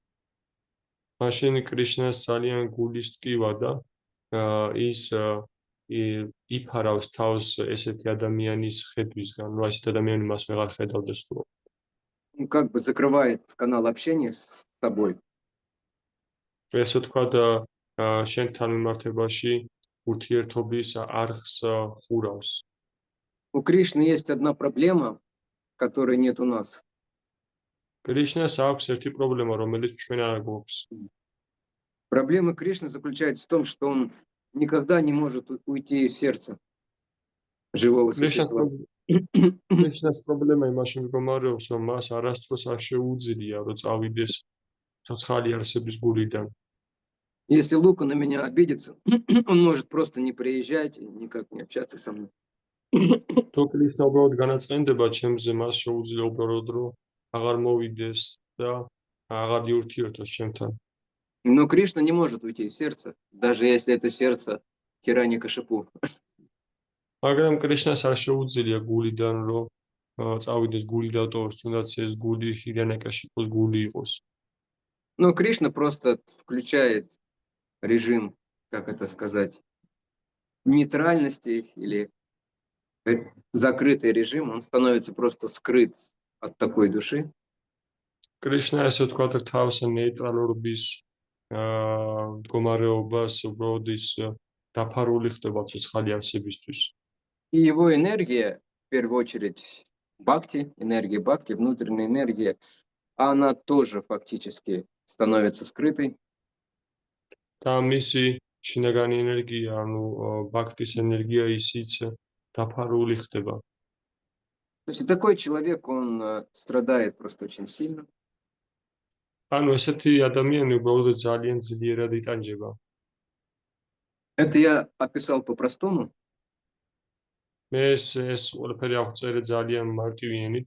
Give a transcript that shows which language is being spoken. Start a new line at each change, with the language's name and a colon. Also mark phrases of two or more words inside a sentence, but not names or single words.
Georgian: მაშინ კრიშნას ძალიან გულის ტკივა და ის იფარავს თავს ესეთი ადამიანის ხედვისგან, რომ ასეთი ადამიანი მას ვეღარ ხედავდეს სულ.
Russian: Он как бы закрывает канал общения с собой.
Georgian: ესე ვთქვათ, შენთან მიმართებაში ურთიერთობის არხს ხურავს.
Russian: У Кришны есть одна проблема, которой нет у нас.
Georgian: კრიშნას აქვს ერთი პრობლემა, რომელიც ჩვენ არ გვაქვს.
Russian: Проблема Кришны заключается в том, что он никогда не может уйти из сердца живого существа.
Georgian: კრიშნას პრობლემა იმაში მდგომარეობს, რომ მას არასდროს არ შეუძლია, რომ წავიდეს ცოცხალი არსების გულიდან.
Russian: Если Лука на меня обидится, он может просто не приезжать и никак не общаться со мной.
Georgian: თუ კრიშნა უბრალოდ განაწყენდება ჩემზე, მას შეუძლია უბრალოდ რომ აღარ მოვიდეს და აღარ იურთიერთოს ჩემთან.
Russian: Но Кришна не может уйти из сердца, даже если это сердце Хираньякашипу.
Georgian: მაგრამ კრიშნას არ შეუძლია გულიდან რომ წავიდეს გული დატოვოს, თუნდაც ეს გული ჰირანაკაშიპოს გული იყოს.
Russian: Но Кришна просто включает режим, как это сказать, нейтральности или закрытый режим, он становится просто скрыт от такой души.
Georgian: კრიშნა ესე ვთქვათ თავს ნეიტრალურობის მდგომარეობას უბრალოდ ის დაფარული ხდება ცოცხალი არსებისთვის.
Russian: И его энергия, в первую очередь, бхакти, энергия бхакти, внутренняя энергия, она тоже фактически становится скрытой.
Georgian: და მისი შინაგანი ენერგია, ანუ ბაქტის ენერგია ისიც დაფარული ხდება.
Russian: То есть такой человек, он страдает просто очень сильно.
Georgian: ანუ ესეთი ადამიანი უბრალოდ ძალიან ძლიერად იტანჯება.
Russian: Это я описал по-простому.
Georgian: მე ეს ყველაფერი აღწერე ძალიან მარტივი ენით.